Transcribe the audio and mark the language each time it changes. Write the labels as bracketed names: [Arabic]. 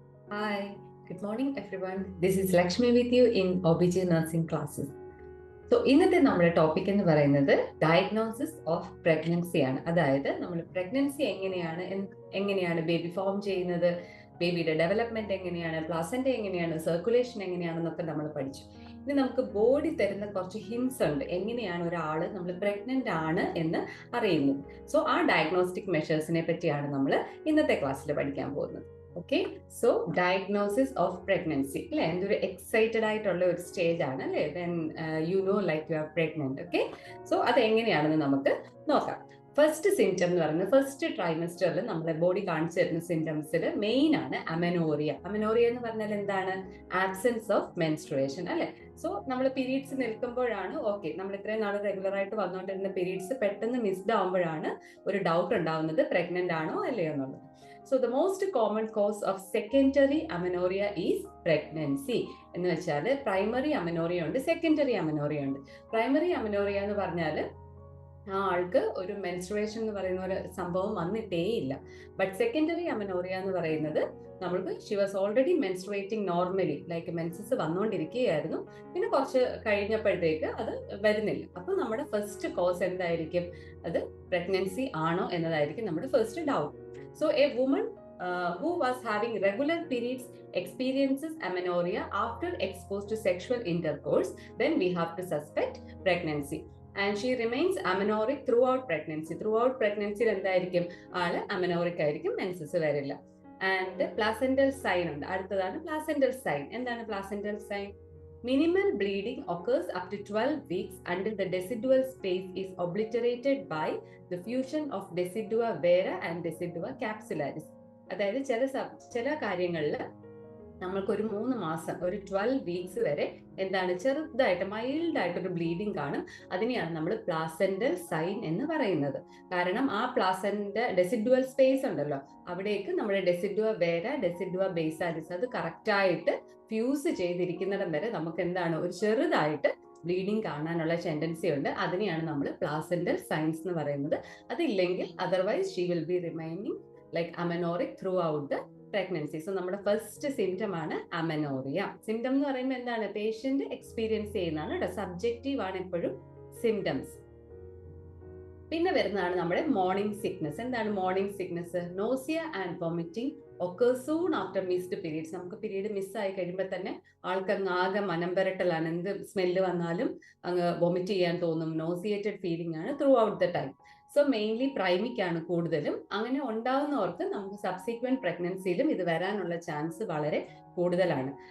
[English] Hi, good morning everyone. This is Lakshmi with you in OBG nursing classes. [Malayalam] So ഇന്നത്തെ നമ്മുടെ topic എന്ന് പറയുന്നത് diagnosis of pregnancy ആണ്. അതായത് നമ്മൾ പ്രഗ്നൻസി എങ്ങനെയാണ് ബേബി ഫോം ചെയ്യുന്നത്, ബേബിയുടെ ഡെവലപ്മെന്റ് എങ്ങനെയാണ്, പ്ലാസന്റ് എങ്ങനെയാണ്, സർക്കുലേഷൻ എങ്ങനെയാണെന്നൊക്കെ നമ്മൾ പഠിച്ചു. ഇനി നമുക്ക് ബോഡി തരുന്ന കുറച്ച് ഹിൻസ് ഉണ്ട് എങ്ങനെയാണ് ഒരാള് നമ്മൾ പ്രഗ്നന്റ് ആണ് എന്ന് അറിയുന്നത്. സോ ആ ഡയഗ്നോസ്റ്റിക് മെഷേഴ്സിനെ പറ്റിയാണ് നമ്മൾ ഇന്നത്തെ ക്ലാസ്സിൽ പഠിക്കാൻ പോകുന്നത്. Okay, so diagnosis of pregnancy അല്ലെ, എന്തൊരു എക്സൈറ്റഡ് ആയിട്ടുള്ള ഒരു സ്റ്റേജ് ആണ് അല്ലെ, [English] When you know like you are pregnant. [Malayalam] Okay, so അത് എങ്ങനെയാണെന്ന് നമുക്ക് നോക്കാം. ഫസ്റ്റ് സിംറ്റം എന്ന് പറയുന്നത് ഫസ്റ്റ് ട്രൈമസ്റ്ററിൽ നമ്മളെ ബോഡി കാണിച്ചു തരുന്ന സിംറ്റംസിൽ മെയിൻ ആണ് അമെനോറിയ. അമെനോറിയ എന്ന് പറഞ്ഞാൽ എന്താണ്? ആബ്സെൻസ് ഓഫ് മെൻസ്ട്രുവേഷൻ അല്ലെ. സോ നമ്മൾ പീരീഡ്സ് നിൽക്കുമ്പോഴാണ്, ഓക്കെ, നമ്മൾ ഇത്രയും നാൾ റെഗുലർ ആയിട്ട് വന്നുകൊണ്ടിരുന്ന പീരീഡ്സ് പെട്ടെന്ന് മിസ്ഡ് ആവുമ്പോഴാണ് ഒരു ഡൗട്ട് ഉണ്ടാവുന്നത് പ്രഗ്നന്റ് ആണോ അല്ലയോ എന്നുള്ളത്. [English] So the most common cause of secondary amenorrhea is pregnancy. [Malayalam] എന്ന് വെച്ചാൽ പ്രൈമറി അമെനോറിയ ഉണ്ട്, സെക്കൻഡറി അമെനോറിയ ഉണ്ട്. പ്രൈമറി അമെനോറിയ എന്ന് പറഞ്ഞാൽ ആ ആൾക്ക് ഒരു മെൻസ്ട്രുവേഷൻ എന്ന് പറയുന്ന ഒരു സംഭവം വന്നിട്ടേ ഇല്ല. ബട്ട് സെക്കൻഡറി അമെനോറിയ എന്ന് പറയുന്നത് നമ്മൾക്ക് [English] she was already menstruating normally, [Malayalam] like menses വന്നുകൊണ്ടിരിക്കുകയായിരുന്നു, പിന്നെ കുറച്ച് കഴിഞ്ഞപ്പോഴത്തേക്ക് അത് വരുന്നില്ല. അപ്പൊ നമ്മുടെ ഫസ്റ്റ് കോസ് എന്തായിരിക്കും? അത് പ്രഗ്നൻസി ആണോ എന്നതായിരിക്കും നമ്മുടെ first doubt. [English] So a woman who was having regular periods experiences amenorrhea after exposed to sexual intercourse, then we have to suspect pregnancy. And she remains amenorrheic throughout pregnancy. Throughout pregnancy [Malayalam] എന്തായിരിക്കും? ആള് അമെനോറിക് ആയിരിക്കും, menses വരില്ല. And placental sign ഉണ്ട്. അടുത്തതാണ് placental sign. എന്താണ് placental sign? Minimal bleeding occurs up to 12 weeks until the decidual space is obliterated by the fusion of decidua vera and decidua capsularis. അതായത് ചില കാര്യങ്ങളിൽ നമ്മൾക്കൊരു 3 മാസം, ഒരു 12 വീക്സ് വരെ എന്താണ്, ചെറുതായിട്ട് മൈൽഡ് ആയിട്ടൊരു ബ്ലീഡിങ് കാണും. അതിനെയാണ് നമ്മൾ പ്ലാസെന്റൽ സൈൻ എന്ന് പറയുന്നത്. കാരണം ആ പ്ലാസെന്റ് ഡെസിഡുവൽ സ്പേസ് ഉണ്ടല്ലോ, അവിടേക്ക് നമ്മുടെ ഡെസിഡുവ വേര, ഡെസിഡുവ ബേസാലിസ് അത് കറക്റ്റായിട്ട് ഫ്യൂസ് ചെയ്തിരിക്കുന്നിടം വരെ നമുക്ക് എന്താണ്, ഒരു ചെറുതായിട്ട് ബ്ലീഡിങ് കാണാനുള്ള ടെൻഡൻസി ഉണ്ട്. അതിനെയാണ് നമ്മൾ പ്ലാസെന്റൽ സൈൻസ് എന്ന് പറയുന്നത്. അതില്ലെങ്കിൽ [English] Otherwise she will be remaining like amenorrhoeic throughout the pregnancy. [Malayalam] So നമ്മുടെ ഫസ്റ്റ് സിംറ്റം ആണ് അമെനോറിയ. സിംറ്റം എന്ന് പറയുമ്പോൾ എന്താണ്? പേഷ്യന്റ് എക്സ്പീരിയൻസ് ചെയ്യുന്നതാണ് കേട്ടോ, സബ്ജക്റ്റീവ് ആണ് എപ്പോഴും സിംറ്റംസ്. പിന്നെ വരുന്നതാണ് നമ്മുടെ മോർണിംഗ് സിക്നസ്. എന്താണ് morning sickness? [English] Nausea and vomiting occurs soon after missed periods. [Malayalam] നമുക്ക് പീരീഡ് മിസ്സായി കഴിയുമ്പോൾ തന്നെ ആൾക്കങ്ങ് ആകെ മനംപരട്ടലാണ്. എന്ത് സ്മെല്ല് വന്നാലും അങ്ങ് വൊമിറ്റ് ചെയ്യാൻ തോന്നും. നോസിയേറ്റഡ് ഫീലിംഗ് ആണ് [English] Throughout the time. [Malayalam] So mainly പ്രൈമിക് ആണ് കൂടുതലും. അങ്ങനെ ഉണ്ടാവുന്നവർക്ക് നമുക്ക് സബ്സിക്വന്റ് പ്രഗ്നൻസിയിലും ഇത് വരാനുള്ള ചാൻസ് വളരെ കൂടുതലാണ്.